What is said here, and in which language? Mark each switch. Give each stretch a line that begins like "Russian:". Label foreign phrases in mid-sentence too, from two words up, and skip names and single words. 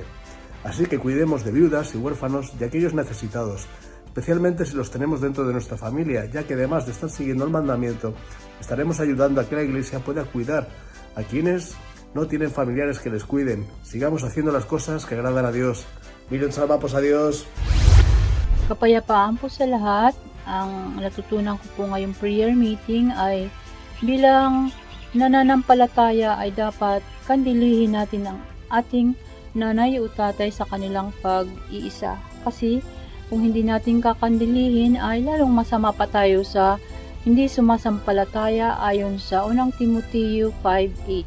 Spanish: Así que cuidemos de viudas y huérfanos y aquellos necesitados, especialmente si los tenemos dentro de nuestra familia, ya que además de estar siguiendo el mandamiento, estaremos ayudando a que la Iglesia pueda cuidar a quienes no tienen familiares que les cuiden. Sigamos haciendo las cosas que agradan a Dios. Miren, salvamos a Dios.
Filipino: Kapayapaan po sa lahat. Ang natutunan ko po ngayong
English: prayer meeting
Filipino: ay bilang nananampalataya ay dapat kandilihin natin ang ating nanay o tatay sa kanilang pag-iisa. Kasi kung hindi natin kakandilihin ay lalong masama pa tayo sa hindi sumasampalataya ayon sa 1 Timoteo 5:8.